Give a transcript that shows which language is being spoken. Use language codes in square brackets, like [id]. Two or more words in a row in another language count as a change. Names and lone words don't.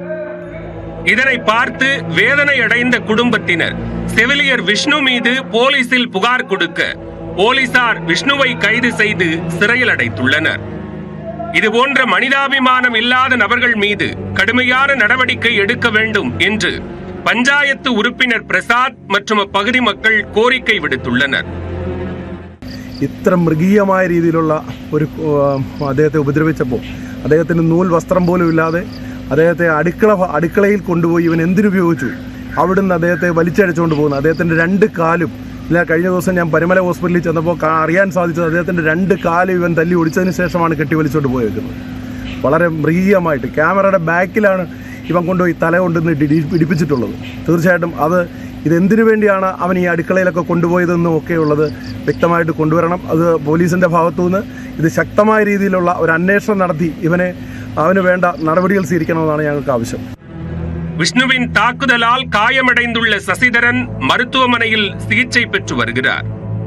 [ta] இதனை பார்த்து வேதனை அடைந்த குடும்பத்தினர் செவிலியர் விஷ்ணு மீது போலீசில் புகார் கொடுக்க போலீசார் விஷ்ணுவை கைது செய்து சிறையில் அடைத்துள்ளனர். இதுபோன்ற மனிதாபிமானம் இல்லாத நபர்கள் மீது கடுமையான நடவடிக்கை எடுக்க வேண்டும் என்று பஞ்சாயத்து உறுப்பினர் பிரசாத் மற்றும் அப்பகுதி மக்கள் கோரிக்கை விடுத்துள்ளனர். [ml] ഇത്ര മൃഗീയമായ രീതിയിലുള്ള ഒരു അദ്ദേഹത്തെ ഉപദ്രവിച്ചപ്പോൾ അദ്ദേഹത്തിന് നൂൽ വസ്ത്രം പോലും ഇല്ലാതെ അദ്ദേഹത്തെ അടുക്കളയിൽ കൊണ്ടുപോയി ഇവൻ എന്തിനുപയോഗിച്ചു അവിടുന്ന് അദ്ദേഹത്തെ വലിച്ചടിച്ചുകൊണ്ട് പോകുന്നു. അദ്ദേഹത്തിൻ്റെ രണ്ട് കാലും കഴിഞ്ഞ ദിവസം ഞാൻ പരുമല ഹോസ്പിറ്റലിൽ ചെന്നപ്പോൾ അറിയാൻ സാധിച്ചത് അദ്ദേഹത്തിൻ്റെ രണ്ട് കാലും ഇവൻ തല്ലി ഒടിച്ചതിന് ശേഷമാണ് കെട്ടി വലിച്ചുകൊണ്ട് പോയേക്കുന്നത്. വളരെ മൃഗീയമായിട്ട് ക്യാമറയുടെ ബാക്കിലാണ് ഇവൻ കൊണ്ടുപോയി തല കൊണ്ടുവന്ന് ഇടിപ്പിച്ചിട്ടുള്ളത്. തീർച്ചയായിട്ടും ഇതെന്തിനു വേണ്ടിയാണ് അവൻ ഈ അടുക്കളയിലൊക്കെ കൊണ്ടുപോയതെന്നും ഒക്കെ ഉള്ളത് വ്യക്തമായിട്ട് കൊണ്ടുവരണം. അത് പോലീസിൻ്റെ ഭാഗത്തുനിന്ന് ഇത് ശക്തമായ രീതിയിലുള്ള ഒരു അന്വേഷണം നടത്തി അവന് വേണ്ട നടപടികൾ സ്വീകരിക്കണമെന്നാണ് ഞങ്ങൾക്ക് ആവശ്യം. [ta] விஷ்ணுவின் தாக்குதலால் காயமடைந்துள்ள சசிதரன் மருத்துவமனையில் சிகிச்சை பெற்று வருகிறார்.